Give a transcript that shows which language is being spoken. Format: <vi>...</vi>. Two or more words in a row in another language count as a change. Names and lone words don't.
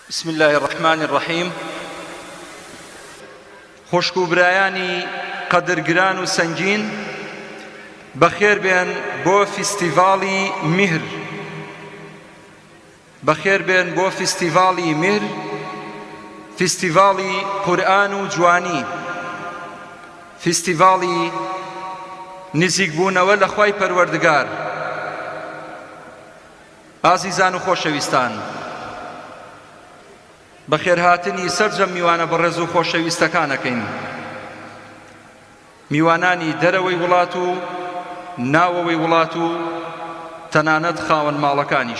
<ar>بسم الله الرحمن الرحيم.</ar> <ckb>خوشکو برایانی قدرگران و سنگین، بخیر بین بو فستیوالی مهر. بخیر بین بو فستیوالی مهر، فستیوالی قرآن و جوانی، فستیوالی نزیکبوونەوە لە خوای پەروەردگار. ئازیزان و خۆشەویستان، بەخێرهاتنی سەرجەم میوانە بەڕێز و خۆشەویستەکانەکەین، میوانانی دەرەوەی وڵات و ناوەوەی وڵات و تەنانەت خاوەن ماڵەکانیش.</ckb>